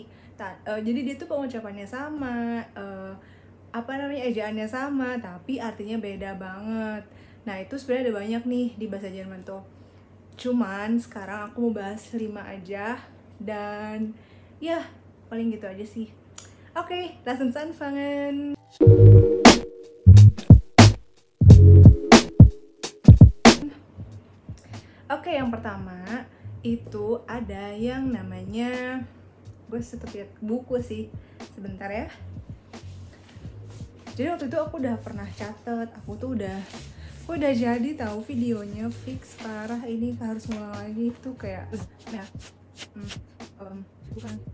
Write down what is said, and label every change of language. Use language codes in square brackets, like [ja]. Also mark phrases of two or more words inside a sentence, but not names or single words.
[id] Jadi dia tuh pengucapannya sama, ejaannya sama, tapi artinya beda banget. Nah, itu sebenarnya ada banyak nih di bahasa Jerman tuh. Cuman sekarang aku mau bahas 5 aja. Dan ya, paling gitu aja sih. Oke, [de] lass uns anfangen. [id] Oke, yang pertama itu ada yang namanya, gue tetep lihat buku sih, sebentar ya. Jadi waktu itu aku udah pernah catet, aku udah jadi tahu videonya fix parah, ini harus ngulang lagi itu kayak bukan.